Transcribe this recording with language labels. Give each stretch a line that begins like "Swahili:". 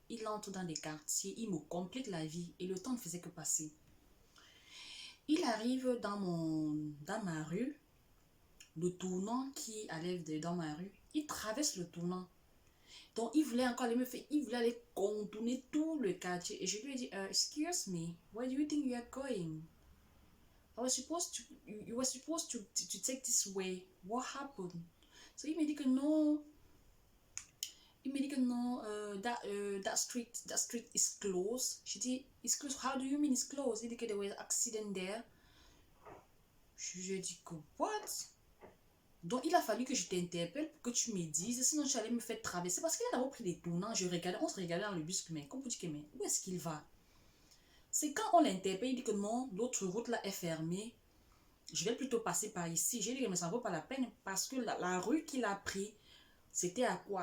French: Il entre dans des quartiers, il me complique la vie et le temps ne faisait que passer. Il arrive dans ma rue, le tournant qui allait dans ma rue, il traverse le tournant. Donc il voulait encore il voulait aller contourner tout le quartier. Et je lui ai dit,
English: excuse me, where do you think you are going? You were supposed to take this way. What happened? So
French: il me dit que non. Il me dit que non,
English: that street is closed.
French: Je dis,
English: it's closed. How do you mean it's closed?
French: Il dit que
English: there was an accident there.
French: Je lui ai dit que
English: what?
French: Donc il a fallu que je t'interpelle pour que tu me dises, sinon tu allais me faire traverser. Parce qu'il a d'abord pris des tournants. On se regardait dans le bus, mais comme vous dites que mais où est-ce qu'il va? C'est quand on l'interpelle, il dit que non, l'autre route là est fermée. Je vais plutôt passer par ici. J'ai dit que mais ça ne vaut pas la peine parce que la rue qu'il a pris, c'était à quoi?